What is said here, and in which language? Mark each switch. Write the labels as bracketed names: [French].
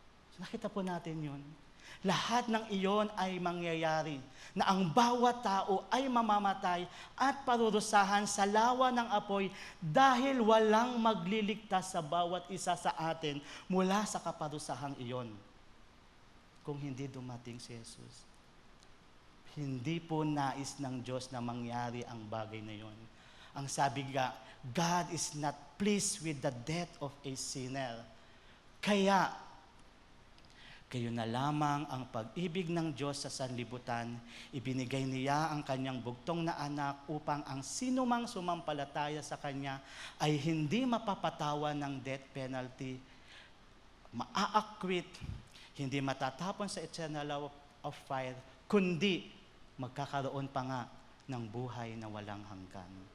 [Filipino] So, nakita po natin yun. Lahat ng iyon ay mangyayari na ang bawat tao ay mamamatay at parurusahan sa lawa ng apoy dahil walang magliligtas sa bawat isa sa atin mula sa kaparusahang iyon. Kung hindi dumating si Jesus. Hindi po nais ng Diyos na mangyari ang bagay na iyon. Ang sabi nga, [English] God is not pleased with the death of a sinner. [Filipino] Kaya, kayo na lamang ang pag-ibig ng Diyos sa sanlibutan, ibinigay niya ang kanyang bugtong na anak upang ang sinumang sumampalataya sa kanya ay hindi mapapatawan ng death penalty, maa-acquit, hindi matatapon sa eternal law of fire, kundi magkakaroon pa nga ng buhay na walang hanggan.